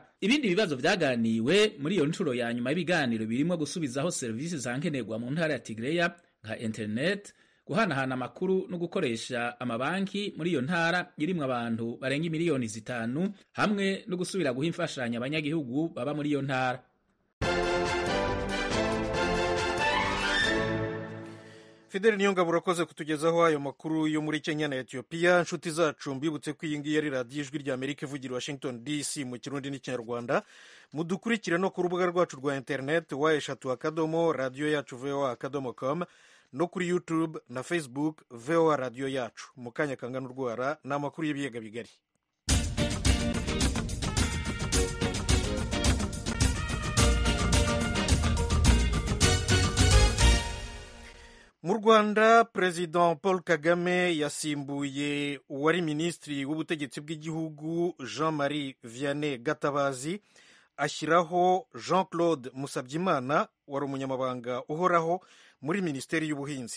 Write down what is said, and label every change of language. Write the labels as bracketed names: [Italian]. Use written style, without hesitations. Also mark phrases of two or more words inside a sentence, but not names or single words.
[Rundi] Ibindi bibazo vyaganiwe muri iyo ncuro ya nyuma y'ibiganiro birimo gusubizaho serivisi zankenerwa mu ntara ya Tigray nka internet, guhanahana amakuru no gukoresha amabanki muri iyo ntara irimwo abantu barenga miliyoni 5 hamwe no gusubira guha imfashanyo abanyagihugu baba muri iyo ntara. Fidel Niyongabo urakoze kutugezaho ayo makuru yo muri Kenya na Ethiopia. Nshuti zacu mbibutse ko iyi ngiyi ari radiyo ijwi rya Amerika ivugira Washington DC mu Kirundi n'Ikinyarwanda. Mudukurikire no ku rubuga rwacu rwa internet wa3 radio yacu voa.com no kuri YouTube na Facebook VOA radio yacu. Mu kanya kangana urwara n'amakuru y'ibiyaga bigari. [Kinyarwanda] Mu Rwanda, President Paul Kagame yasimbuye uwari minisitiri w'ubutegetsi bw'igihugu Jean Marie Vianney Gatabazi, ashyiraho Jean Claude Musabyimana wari umunyamabanga uhoraho muri Minisiteri y'Ubuhinzi.